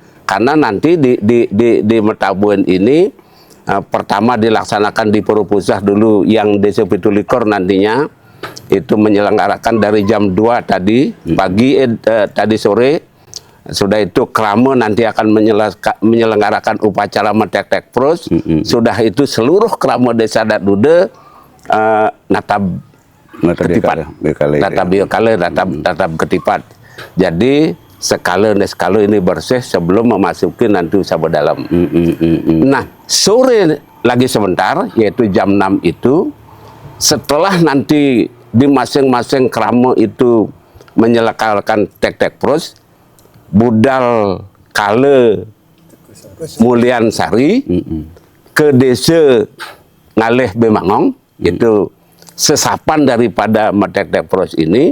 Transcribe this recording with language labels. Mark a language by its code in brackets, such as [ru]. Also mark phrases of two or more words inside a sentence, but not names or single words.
[id] Karena nanti di metabuen ini pertama dilaksanakan di Pura Pusah dulu yang Desa Pitulikur nantinya itu menyelenggarakan dari jam 2 tadi pagi tadi sore. Sudah itu krama nanti akan menyelenggarakan upacara metek-tek pros. Sudah itu seluruh krama Desa Adat Dude [ban] natap ketipat, natap ketipat. [id] Jadi skala ini bersih sebelum memasuki nanti usaba dalam. Nah sore lagi sebentar yaitu jam 6 itu setelah nanti di masing-masing krama itu menyelenggarakan tek-tek pros, budal kale Mulian Sari ke desa Ngaleh Bemangong, itu sesapan daripada metek-tek pros ini.